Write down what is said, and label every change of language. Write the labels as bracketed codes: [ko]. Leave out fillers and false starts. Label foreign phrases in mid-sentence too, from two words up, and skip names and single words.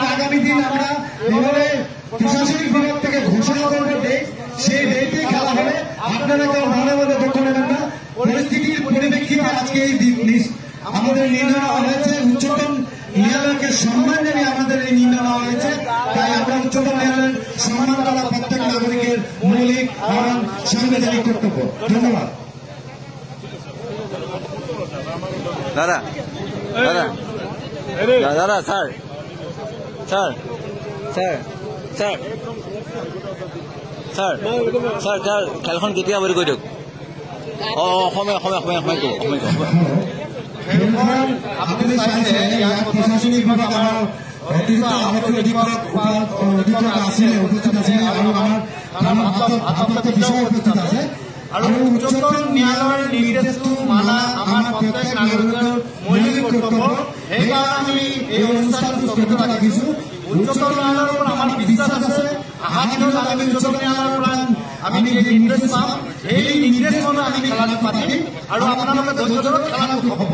[bn] আগামী দিন আমরা এভাবে প্রশাসনিক বিভাগ থেকে ঘোষণা করবো ডেট সেই ডেটে খেলা হবে আপনারা কেউ মনে মনে দুঃখ নেবেন না পরিস্থিতির পরিপ্রেক্ষিতে আজকে এই আমাদের নির্ণয় নেওয়া হয়েছে উচ্চতম ন্যায়ালয়কে সম্মান জানিয়ে আমাদের এই নির্ণয় নেওয়া হয়েছে তাই আমরা উচ্চতম ন্যায়ালয়ের সম্মান করা প্রত্যেক নাগরিকের মৌলিক এবং সাংবিধানিক কর্তব্য ধন্যবাদ [as] দাদা দাদা দাদা স্যার স্যার স্যার স্যার স্যার স্যার স্যার খেলখন কেতিয়া বুলি কৈ দিয়ক আপনাদের চাইছে ইয়াত প্রশাসনিক বিভাগ আমার অতিরিক্ত আরক্ষী অধিক্ষক আছিলে উপস্থিত আছে আৰু আমাৰ বিষয় উপস্থিত আছে আৰু উচ্চতম ন্যায়ালয়ৰ নিৰ্দেশটো মানা আমাৰ প্ৰত্যেক নাগৰিকৰ মৌলিক কৰ্তব্য সেইকাৰণে আমি এই অনুষ্ঠানটো স্থগিত ৰাখিছোঁ উচ্চতম ন্যায়ালয়ৰ পৰা আমাৰ বিশ্বাস আছে অহা দিনত আমি উচ্চতম ন্যায়ালয়ৰ পৰা আমি নিৰ্দেশ পাম এই নিৰ্দেশ মতে আমি খেলাটো পাতিম আৰু আপোনালোকে ধৈৰ্য ধৰক খেলাটো হ'ব